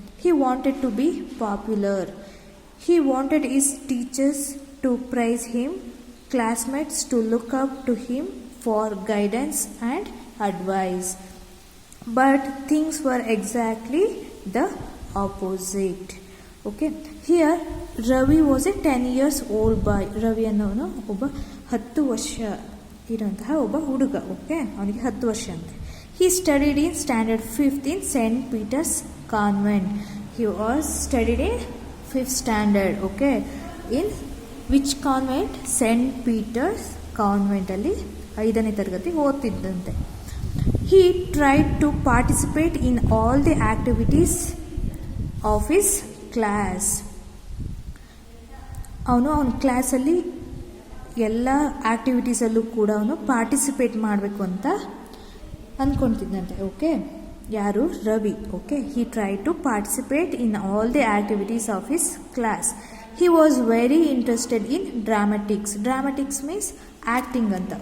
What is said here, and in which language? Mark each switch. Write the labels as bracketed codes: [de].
[en] He wanted to be popular. He wanted his teachers to praise him, classmates to look up to him for guidance and advice. But things were exactly the opposite. Okay. Here Ravi was a 10 years old boy. [kn] Ravi ಅನ್ನೋನು ಒಬ್ಬ 10 ವರ್ಷ ಇರುವಂತಹ ಒಬ್ಬ ಹುಡುಗ. Okay, ಅವನಿಗೆ 10 ವರ್ಷ ಅಂತೆ. [en] He studied in standard 5th in St. Peter's Convent. He was studied in 5th standard. Okay. In which convent? St. [kn] Peter's Convent ಅಲ್ಲಿ 5ನೇ ತರಗತಿ ಓದ್ತಿದ್ದಂತೆ. [en] He tried to participate in all the activities of his class. [kn] ಅವನ ಕ್ಲಾಸಲ್ಲಿ ಎಲ್ಲ ಆಕ್ಟಿವಿಟೀಸಲ್ಲೂ ಕೂಡ ಅವನು participate ಮಾಡಬೇಕು ಅಂತ ಅಂದ್ಕೊಳ್ತಿದ್ದಂತೆ. [en] Okay, ಯಾರು? Ravi. Okay, he try to participate in all the activities of his class. He was very interested in dramatics. Dramatics means acting ಅಂತ.